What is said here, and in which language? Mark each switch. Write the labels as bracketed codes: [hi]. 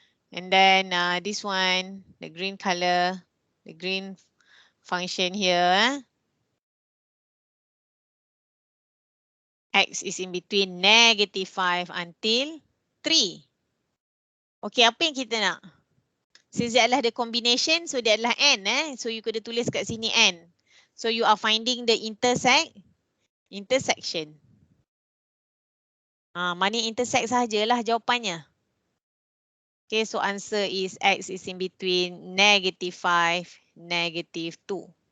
[en] And then, this one, the green color, the green function here. X is in between negative 5 until 3. [ms] Okay, apa yang kita nak? Since dia adalah [en] the combination, [ms] so dia adalah N. So, you kena tulis kat sini N. [en] So, you are finding the intersection. [ms] Mana intersect sahajalah jawapannya. [en] Okay, so answer is X is in between negative 5, negative 2.